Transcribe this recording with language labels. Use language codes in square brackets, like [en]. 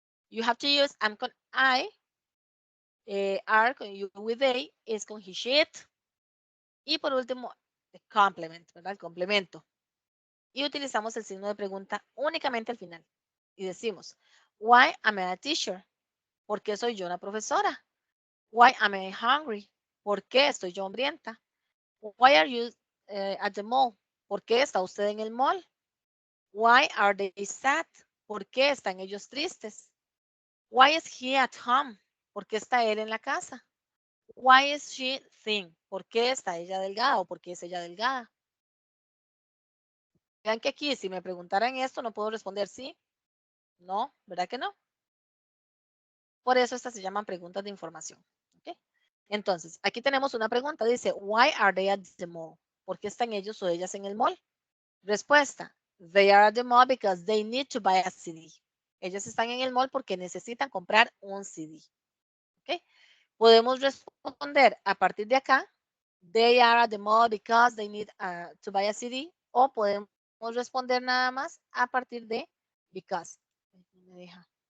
[en] You have to use am con I, are con you, with, they, is con he, she, it. [es] Y por último, the complement, ¿verdad? El complemento. Y utilizamos el signo de pregunta únicamente al final. Y decimos, [en] why am I a teacher? [es] ¿Por qué soy yo una profesora? [en] Why am I hungry? [es] ¿Por qué estoy yo hambrienta? [en] Why are you at the mall? [es] ¿Por qué está usted en el mall? [en] Why are they sad? [es] ¿Por qué están ellos tristes? [en] Why is he at home? [es] ¿Por qué está él en la casa? [en] Why is she thin? [es] ¿Por qué está ella delgada o por qué es ella delgada? Vean que aquí, si me preguntaran esto, no puedo responder sí, no, ¿verdad que no? Por eso estas se llaman preguntas de información. ¿Okay? Entonces, aquí tenemos una pregunta, dice, [en] why are they at the mall? [es] ¿Por qué están ellos o ellas en el mall? Respuesta, [en] they are at the mall because they need to buy a CD. [es] Ellos están en el mall porque necesitan comprar un CD. ¿Okay? Podemos responder a partir de acá, [en] they are at the mall because they need to buy a CD, [es] o podemos responder nada más a partir de because. Me deja.